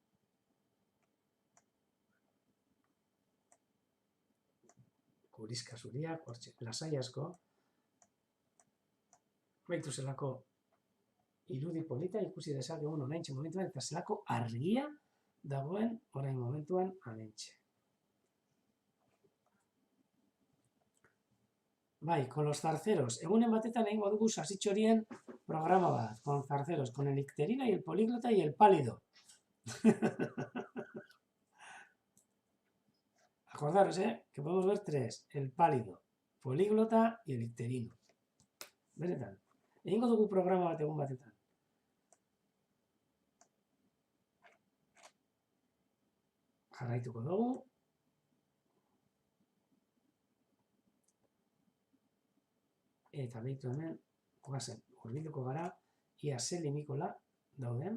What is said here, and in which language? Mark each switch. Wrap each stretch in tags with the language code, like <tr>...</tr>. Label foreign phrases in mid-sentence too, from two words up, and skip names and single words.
<eu>Kuliska zuriak, hortxe, lasai asko. Baitu zelako irudi polita ikusi dezakegun oraintxe momentuan, eta zelako argia dagoen orain momentuan amentxe. Bai,</eu> <es>con los zarceros.</es> <eu>Egunen batetan egingo dugu sasitxorien programa bat.</eu> <es>Con zarceros, con el icterino y el políglota y el pálido. Acordaros, que podemos ver tres. El pálido, políglota y el icterino.</es> <eu>Benetan. Egingo dugu programa bat egun batetan. Jarraituko dugu. Eta behitu hemen, guazen, urbilduko gara, ia ze limikola dauden.</eu>